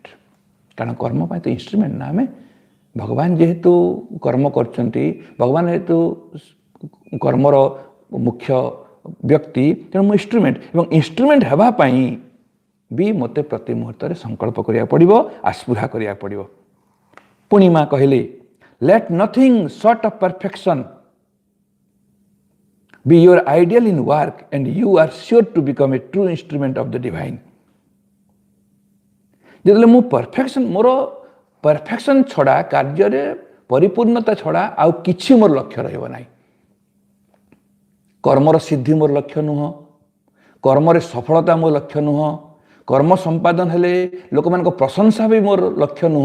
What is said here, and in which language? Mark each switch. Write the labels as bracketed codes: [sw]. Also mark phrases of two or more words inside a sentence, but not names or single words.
[or] କାରଣ କର୍ମ ପାଇଁ ତ ଇନଷ୍ଟ୍ରୁମେଣ୍ଟ ନା ଆମେ। ଭଗବାନ ଯେହେତୁ କର୍ମ କରୁଛନ୍ତି, ଭଗବାନ ଯେହେତୁ କର୍ମର ମୁଖ୍ୟ ବ୍ୟକ୍ତି, ତେଣୁ ମୁଁ ଇନଷ୍ଟ୍ରୁମେଣ୍ଟ। ଏବଂ ଇନଷ୍ଟ୍ରୁମେଣ୍ଟ ହେବା ପାଇଁ ବି ମୋତେ ପ୍ରତି ମୁହୂର୍ତ୍ତରେ ସଂକଳ୍ପ କରିବାକୁ ପଡ଼ିବ, ଆସ୍ପୃହା କରିବାକୁ ପଡ଼ିବ। ପୁଣି ମା କହିଲେ [en] let nothing short of perfection be your ideal in work and you are sure to become a true instrument of the divine. [or] ଯେତେବେଳେ ମୁଁ ମୋର ପରଫେକ୍ସନ୍ ଛଡ଼ା, କାର୍ଯ୍ୟରେ ପରିପୂର୍ଣ୍ଣତା ଛଡ଼ା ଆଉ କିଛି ମୋର ଲକ୍ଷ୍ୟ ରହିବ ନାହିଁ। କର୍ମର ସିଦ୍ଧି ମୋର ଲକ୍ଷ୍ୟ ନୁହଁ, କର୍ମରେ ସଫଳତା ମୋ ଲକ୍ଷ୍ୟ ନୁହଁ, କର୍ମ ସମ୍ପାଦନ ହେଲେ ଲୋକମାନଙ୍କ ପ୍ରଶଂସା ବି ମୋର ଲକ୍ଷ୍ୟ ନୁହଁ।